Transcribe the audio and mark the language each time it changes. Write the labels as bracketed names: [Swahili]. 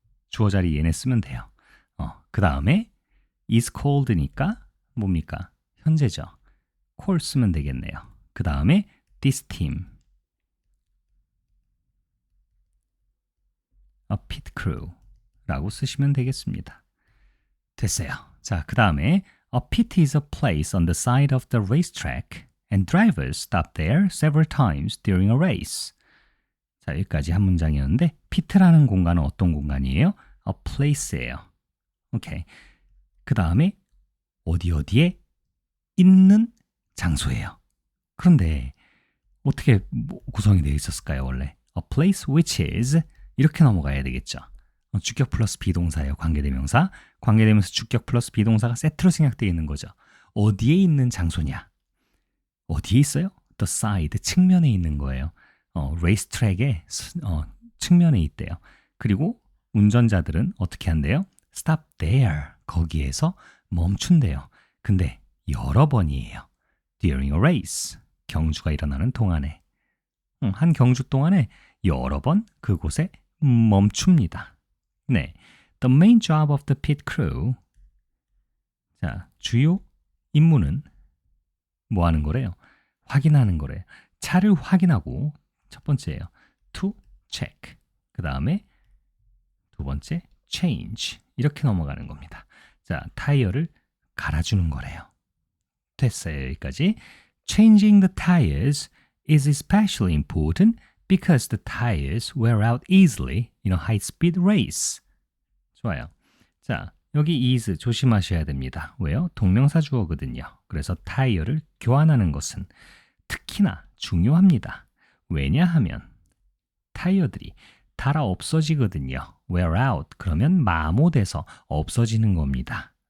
[Korean] 주어 자리 얘네 쓰면 돼요. 그 다음에 [English] is called [Korean] 니까 뭡니까? 현재죠. call 쓰면 되겠네요. 그 다음에 [English] this team, a pit crew [Korean] 라고 쓰시면 되겠습니다. 됐어요. 자, 그 다음에 [English] a pit is a place on the side of the racetrack and drivers stop there several times during a race. [Korean] 자, 여기까지 한 문장이었는데 pit라는 공간은 어떤 공간이에요? [English] a place [Korean] 예요. 오케이. 그 다음에 어디에 있는 장소예요. 그런데 어떻게 구성이 되어 있었을까요, 원래? [English] A place which is [Korean] 이렇게 넘어가야 되겠죠. 주격 플러스 비동사예요, 관계대명사. 관계대명사 주격 플러스 비동사가 세트로 생략되어 있는 거죠. 어디에 있는 장소냐? 어디에 있어요? [English] The side, [Korean] 측면에 있는 거예요. 레이스 트랙의 측면에 있대요. 그리고 운전자들은 어떻게 한대요? [English] Stop there, [Korean] 거기에서 멈춘대요. 근데 여러 번이에요. [English] During a race, [Korean] 경주가 일어나는 동안에. 한 경주 동안에 여러 번 그곳에 멈춥니다. 네, [English] The main job of the pit crew. [Korean] 자, 주요 임무는 뭐 하는 거래요? 확인하는 거래요. 차를 확인하고 첫 번째예요. [English] To check. [Korean] 그 다음에 두 번째 change. 이렇게 넘어가는 겁니다. 자, 타이어를 갈아주는 거래요. 됐어요, 여기까지. [English] Changing the tires is especially important because the tires wear out easily in a high-speed race. [Korean] 좋아요. 자, 여기 is 조심하셔야 됩니다. 왜요? 동명사 주어거든요. 그래서 타이어를 교환하는 것은 특히나 중요합니다. 왜냐하면 타이어들이 닳아 없어지거든요. [English] wear out [Korean] 그러면 마모돼서 없어지는 겁니다.